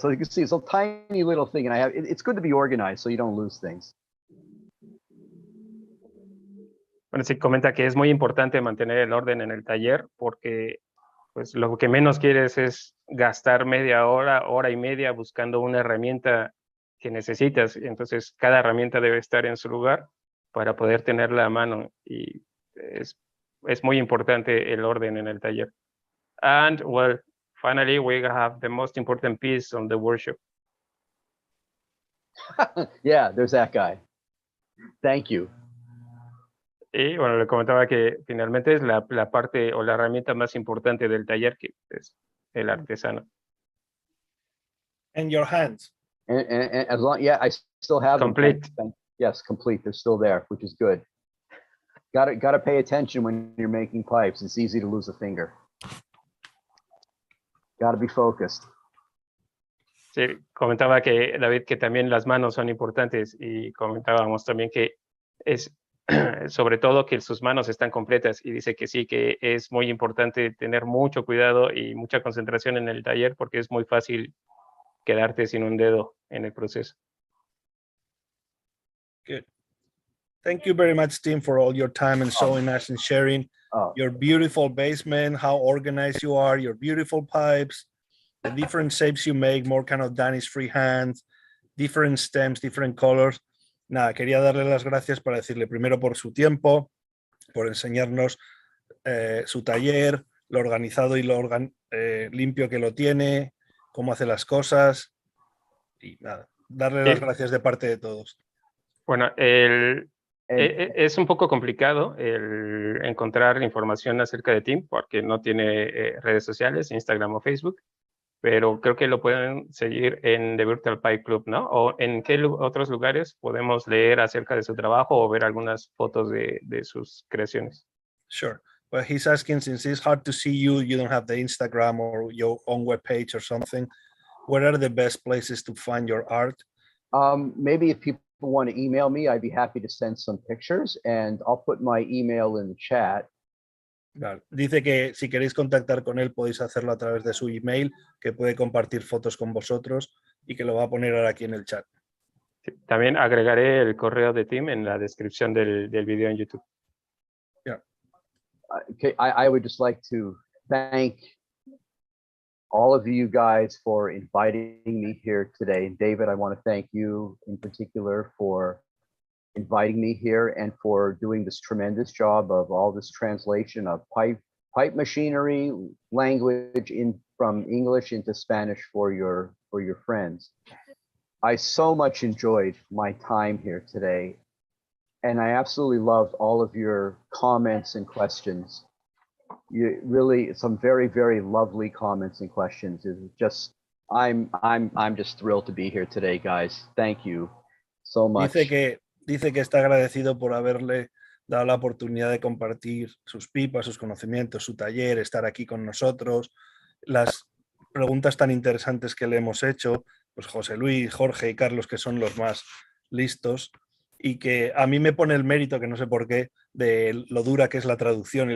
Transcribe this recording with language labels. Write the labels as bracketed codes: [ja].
[en] So you can see it's a tiny little thing, and it's good to be organized so you don't lose things. [es] Bueno, sí, comenta que es muy importante mantener el orden en el taller, porque pues lo que menos quieres es gastar media hora, hora y media buscando una herramienta que necesitas. Entonces cada herramienta debe estar en su lugar para poder tenerla a mano, y es muy importante el orden en el taller. [en] And well, finally we have the most important piece on the workshop. Yeah, there's that guy. Thank you. [es] Y bueno, le comentaba que finalmente es la parte o la herramienta más importante del taller, que es el artesano. [en] And your hands. And as long, yeah, I still have complete. Them. Yes, complete. They're still there, which is good. Got to pay attention when you're making pipes. It's easy to lose a finger. Gotta be focused. [es] Sí, comentaba que David que también las manos son importantes y comentábamos también que es sobre todo que sus manos están completas y dice que sí, que es muy importante tener mucho cuidado y mucha concentración en el taller porque es muy fácil quedarte sin un dedo en el proceso. [en] Good. Thank you very much, Tim, for all your time and showing us and sharing your beautiful basement, how organized you are, your beautiful pipes, the different shapes you make, more kind of Danish freehand, different stems, different colors. [es] Nada, quería darle las gracias para decirle primero por su tiempo, por enseñarnos su taller, lo organizado y lo limpio que lo tiene, cómo hace las cosas. Y nada, darle las gracias de parte de todos. Bueno, es un poco complicado el encontrar información acerca de Tim porque no tiene redes sociales, Instagram o Facebook, pero creo que lo pueden seguir en The Virtual Pipe Club, ¿no? ¿O en qué otros lugares podemos leer acerca de su trabajo o ver algunas fotos de sus creaciones? [en] Sure. But he's asking, since it's hard to see you, you don't have the Instagram or your own webpage or something, where are the best places to find your art? Maybe if people want to email me, I'd be happy to send some pictures, and I'll put my email in the chat. [es] Vale. Dice que si queréis contactar con él podéis hacerlo a través de su email, que puede compartir fotos con vosotros y que lo va a poner ahora aquí en el chat. Sí, también agregaré el correo de Tim en la descripción del video en YouTube. [en] Yeah. Okay, I would just like to thank all of you guys for inviting me here today. And David, I want to thank you in particular for inviting me here and for doing this tremendous job of all this translation of pipe machinery language from English into Spanish for your friends. I so much enjoyed my time here today, and I absolutely loved all of your comments and questions. You really some very, very lovely comments and questions. It's just I'm just thrilled to be here today, guys. Thank you so much. [es] Dice que está agradecido por haberle dado la oportunidad de compartir sus pipas, sus conocimientos, su taller, estar aquí con nosotros, las preguntas tan interesantes que le hemos hecho, pues José Luis, Jorge y Carlos, que son los más listos, y que a mí me pone el mérito, que no sé por qué, de lo dura que es la traducción.